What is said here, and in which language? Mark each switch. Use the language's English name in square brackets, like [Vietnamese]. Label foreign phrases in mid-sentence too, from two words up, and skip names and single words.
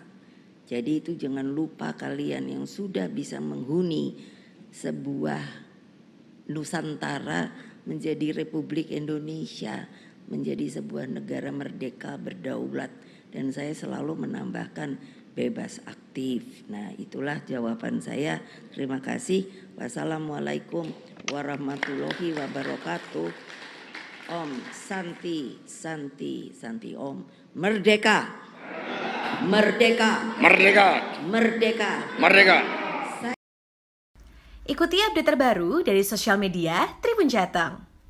[Indonesian] Jadi itu jangan lupa kalian yang sudah bisa menghuni sebuah Nusantara menjadi Republik Indonesia, menjadi sebuah negara merdeka berdaulat, dan saya selalu menambahkan bebas aktif. efektif. Nah, itulah jawaban saya. Terima kasih. [Arabic] والسلام عليكم ورحمة الله وبركاته. [Sanskrit] ॐ शान्ति, शान्ति, शान्ति ॐ. [Indonesian] Merdeka. Merdeka. Merdeka! Merdeka. Merdeka! Ikuti update terbaru dari sosial media Tribun Jateng.